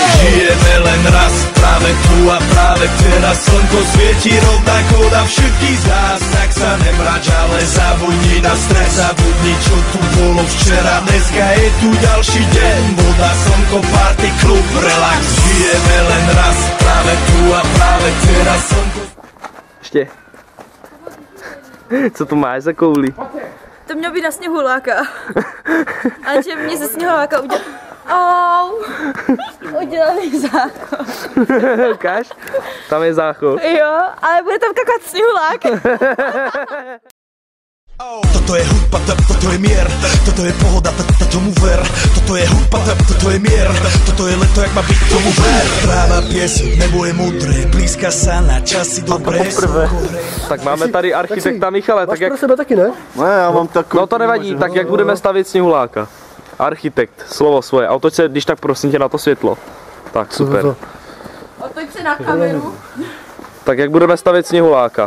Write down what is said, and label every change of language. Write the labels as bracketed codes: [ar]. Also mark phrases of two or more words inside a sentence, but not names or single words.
[sk] Žijeme len raz, práve tu a práve teraz slnko svieti rovnako na všetkých z nás. Tak sa nemrač, ale zabudni na stres, zabudni čo tu bolo včera. Dneska je tu ďalší deň, voda, slnko, party, klub, relax. Žijeme len raz, práve tu a práve teraz slnko. [cs] Ještě. Co tu máš za kouli? To mělo být na sněhuláka. Ale že mě ze sněhuláka udělal... Au! Udělali záchod. Ukáž? Tam je záchod. Jo, ale bude tam kakat sněhulák. [sk] Toto je hudba, toto je mier, toto je pohoda, tomu ver. Toto je hudba, toto je mier, toto je leto, jak má byť, tomu ver. Tráva, piesok, nebo je modré, blízka sa na časy dobré. [cs] Tak máme tady architekta Michale, tak jak... Pro sebe taky, ne? Ne, já mám takový... No to nevadí, tak jak budeme stavět sněhuláka? Architekt, slovo svoje. A otoč se, když tak prosím tě na to světlo. Tak, super. Otoč se na kameru. Tak jak budeme stavět sněhuláka?